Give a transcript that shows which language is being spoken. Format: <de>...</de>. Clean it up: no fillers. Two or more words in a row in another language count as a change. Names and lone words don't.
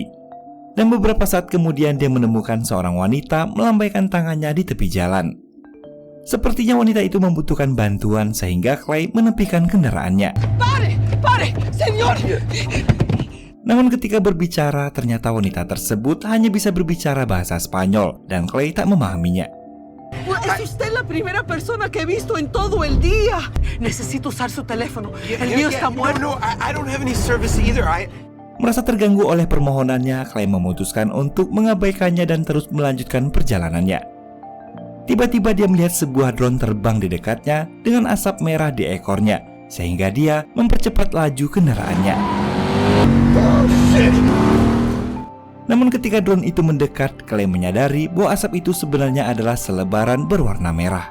<id>Dan beberapa saat kemudian dia menemukan seorang wanita melambaikan tangannya di tepi jalan. Sepertinya wanita itu membutuhkan bantuan sehingga Clay menepikan kendaraannya.</id> <es>Pare, señor!</es> <id>Namun ketika berbicara, ternyata wanita tersebut hanya bisa berbicara bahasa Spanyol dan Clay tak memahaminya.</id> <es>Es usted la primera persona que he visto en todo el día. Necesito usar su teléfono. El mío está muerto.</es> <en>No, I don't have any service either.</en> <id>Merasa terganggu oleh permohonannya, Clay memutuskan untuk mengabaikannya dan terus melanjutkan perjalanannya. Tiba-tiba dia melihat sebuah drone terbang di dekatnya dengan asap merah di ekornya, sehingga dia mempercepat laju kendaraannya. Namun ketika drone itu mendekat, Clay menyadari bahwa asap itu sebenarnya adalah selebaran berwarna merah.</id>